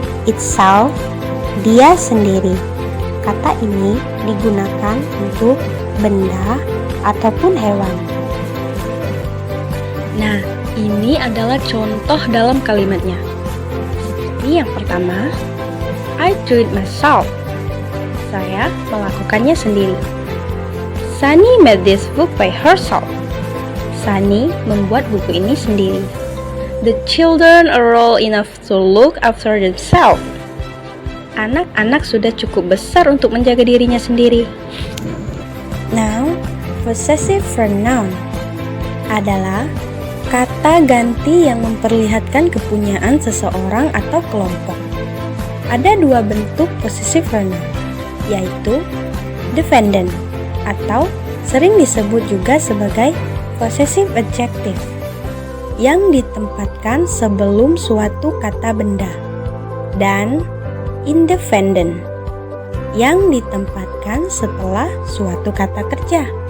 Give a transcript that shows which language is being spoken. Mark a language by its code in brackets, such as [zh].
[id] Itself, dia sendiri. Kata ini digunakan untuk benda ataupun hewan. Nah, ini adalah contoh dalam kalimatnya. Seperti yang pertama, [en] I do it myself. [id] Saya melakukannya sendiri. [en] Sunny made this book by herself. [id] Sunny membuat buku ini sendiri. [en] The children are old enough to look after themselves. [id] Anak-anak sudah cukup besar untuk menjaga dirinya sendiri. Now, possessive pronoun adalah kata ganti yang memperlihatkan kepunyaan seseorang atau kelompok. Ada 2 bentuk possessive pronoun, yaitu dependent atau sering disebut juga sebagai possessive adjective yang ditempatkan sebelum suatu kata benda, dan independent yang ditempatkan setelah suatu kata kerja.